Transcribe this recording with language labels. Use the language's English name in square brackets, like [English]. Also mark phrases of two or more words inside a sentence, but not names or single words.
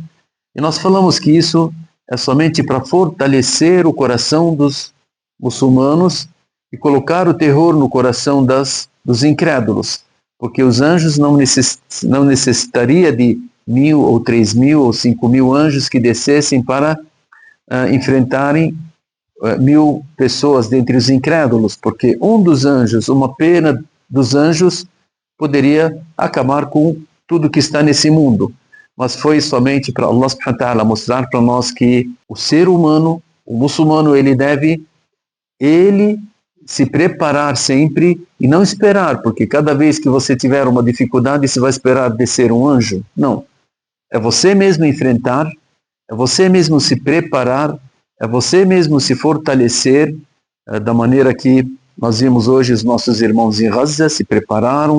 [Portuguese] E nós falamos que isso é somente para fortalecer o coração dos muçulmanos e colocar o terror no coração dos incrédulos, porque os anjos não necessitaria de 1000 ou 3000 ou 5000 anjos que descessem para enfrentarem 1000 pessoas dentre os incrédulos, porque um dos anjos, uma pena dos anjos, poderia acabar com tudo que está nesse mundo. Mas foi somente para Allah [Arabic] سبحانه وتعالى [Portuguese] mostrar para nós que o ser humano, o muçulmano, ele deve se preparar sempre e não esperar, porque cada vez que você tiver uma dificuldade, você vai esperar descer um anjo. Não. É você mesmo enfrentar, é você mesmo se preparar, é você mesmo se fortalecer, da maneira que nós vimos hoje os nossos irmãos em Gaza se prepararam.